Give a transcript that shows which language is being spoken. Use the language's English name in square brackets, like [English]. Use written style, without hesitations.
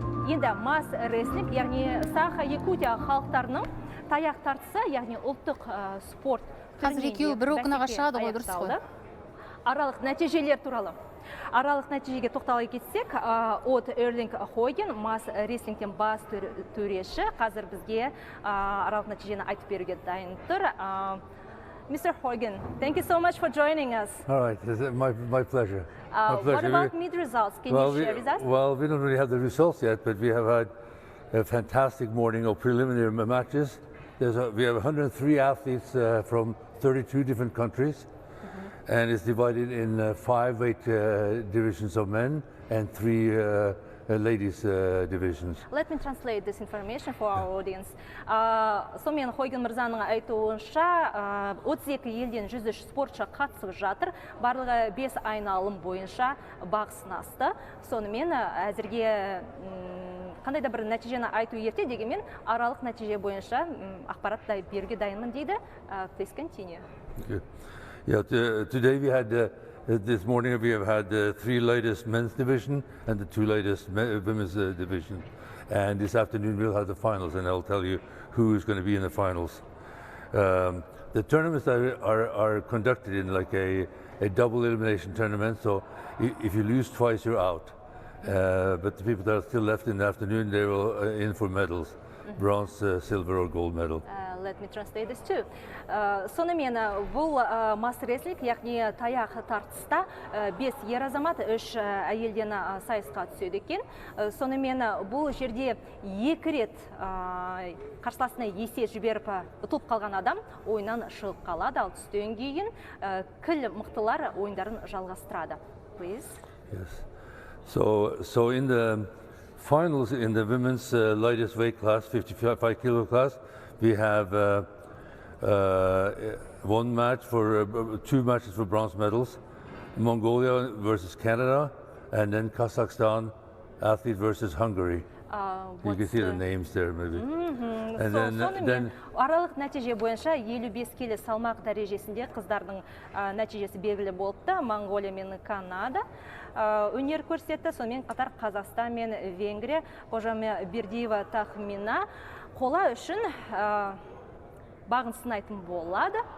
[Kazakh] Енді мас рестлинг, яғни саха-якутия халықтарының таяқ тартысы, яғни ұлттық спорт. Қазір екеуі бір оқынаға шығады ғой, дұрыс қой. Аралық нәтижелер туралы. Аралық нәтижеге тоқтала кетсек, От Эрлинг Хойген, мас рестлингтен бас төреші, қазір бізге аралық нәтижені айтып беруге дайын тұр. [English] Mr. Horgan, thank you so much for joining us. All right, my pleasure. What about mid results? Can you share with us? Well, we don't really have the results yet, but we have had a fantastic morning of preliminary matches. We have 103 athletes from 32 different countries, and it's divided in 5 weight divisions of men and 3 ladies divisions. Let me translate this information for our audience. [Kazakh] Сонымен Хойген мырзаның айтуынша 32 елден 103 спортшы қатысып жатыр. Барлығы 5 айналым бойынша бақ сынасты. Сонымен әзірге қандай да бір нәтижені айту ерте, дегенмен аралық нәтиже бойынша ақпарат беруге дайынмын дейді. [English] Please continue. Okay. Yeah, today we had this morning we have had the 3 latest men's division and the 2 latest women's division. And this afternoon we'll have the finals, and I'll tell you who is going to be in the finals. The tournaments are conducted in like a double elimination tournament, so if you lose twice, you're out. But the people that are still left in the afternoon, they will in for medals, bronze, silver or gold medal. Let me translate this too. [Kazakh] Сонымен бұл мас рестлинг, яғни таяқ тартыста 5 ер азамат, 3 әйелден сайысқа түседі екен. Сонымен бұл жерде 2 рет қарсыласына есе жіберіп ұтылып қалған адам ойыннан шығып қалады. Ал түстен кейін кіл мықтылар ойындарын жалғастырады. [English] Please. Yes. So in the finals in the women's lightest weight class, 55 kilo class, we have 1 match for 2 matches for bronze medals, Mongolia versus Canada, and then Kazakhstan athlete versus Hungary. You can see the names there, maybe. And [Kazakh] Сонымен аралық нәтиже бойынша 55 келі салмақ дәрежесінде қыздардың нәтижесі белгілі болыпты. Монголия мен Канада өнер көрсетті. Сонымен қатар Қазақстан мен Венгрия. Қожаме Бердиева Тахмина қола үшін бағын сынайтын болады.